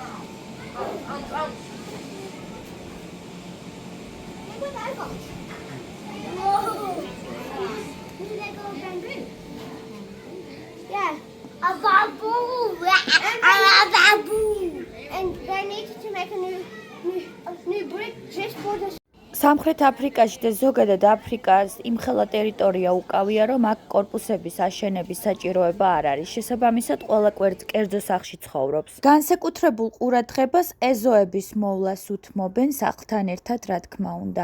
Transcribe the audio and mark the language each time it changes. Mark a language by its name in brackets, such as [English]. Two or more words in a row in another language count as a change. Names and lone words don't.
[English] Where'd that go? Whoa! Where did that go, bamboo? Yeah. A bamboo! A bamboo! And they needed to make a new brick just for the... [Georgian] სამხრეთ აფრიკაში და ზოგადად აფრიკას იმხელა ტერიტორია უკავია, რომ აქ კორპუსების აშენების საჭიროება არ არის. შესაბამისად, ყველა კერძო სახლში ცხოვრობს. განსაკუთრებულ ყურადღებას ეზოების მოვლას უთმობენ სახლთან ერთად, რა თქმა უნდა.